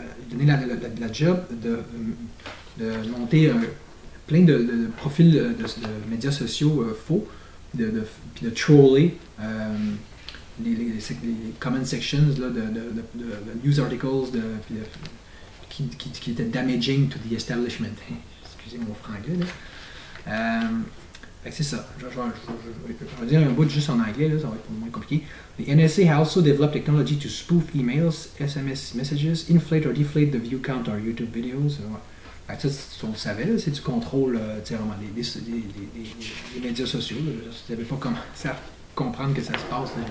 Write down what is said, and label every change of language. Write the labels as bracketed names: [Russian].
[French] donner la job de monter plein de profils de médias sociaux faux, puis de troller les [English] comment sections [French] là, de news articles qui étaient [English] damaging to the establishment. [French] Excusez mon franglais. C'est ça. Je vais dire un bout juste en anglais, là, ça va être moins compliqué. [English] The NSA has also developed technology to spoof emails, SMS messages, inflate or deflate the view count or YouTube videos. [French] Ça, on le savait, c'est du contrôle vraiment des médias sociaux. Là. Je ne savais pas comment ça comprendre que ça se passe.